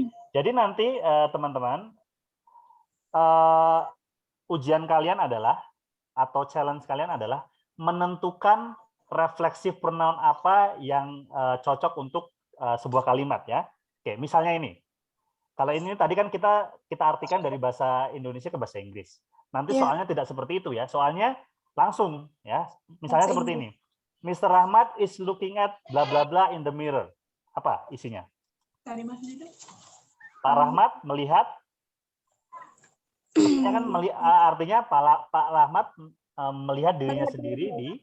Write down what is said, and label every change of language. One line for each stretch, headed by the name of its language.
Indonesian: Jadi nanti teman-teman, ujian kalian adalah atau challenge kalian adalah menentukan refleksif pronoun apa yang cocok untuk sebuah kalimat ya. Oke, misalnya ini. Kalau ini tadi kan kita artikan dari bahasa Indonesia ke bahasa Inggris. Nanti Iya. soalnya tidak seperti itu ya. Soalnya langsung ya. Misalnya Bahasa seperti ini. Mr.
English: Rahmat is looking at bla bla bla in the mirror.
Indonesian: Apa isinya? Pak Rahmat melihat, ya kan artinya Pak Rahmat melihat dirinya sendiri